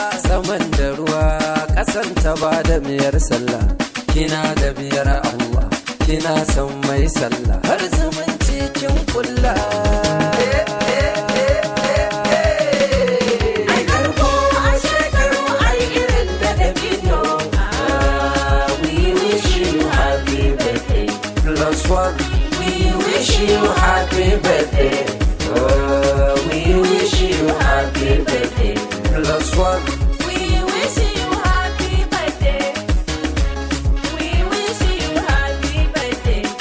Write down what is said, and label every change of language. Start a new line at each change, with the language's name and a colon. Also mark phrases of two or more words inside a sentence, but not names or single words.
Hausa: Saman da ruwa, ƙasan ta ba da miyar sallah. Kina da miyar Allah, kina son mai sallah. Har zumunci kin kulla. Eh, eh, eh, eh, eh. Ai karko, ai shekaru, ai irin da dabino.
English: Ah, we wish you happy birthday. Plus one. We wish you happy birthday. Oh, we wish you happy birthday. Plus one. We wish you happy birthday. We wish you happy birthday.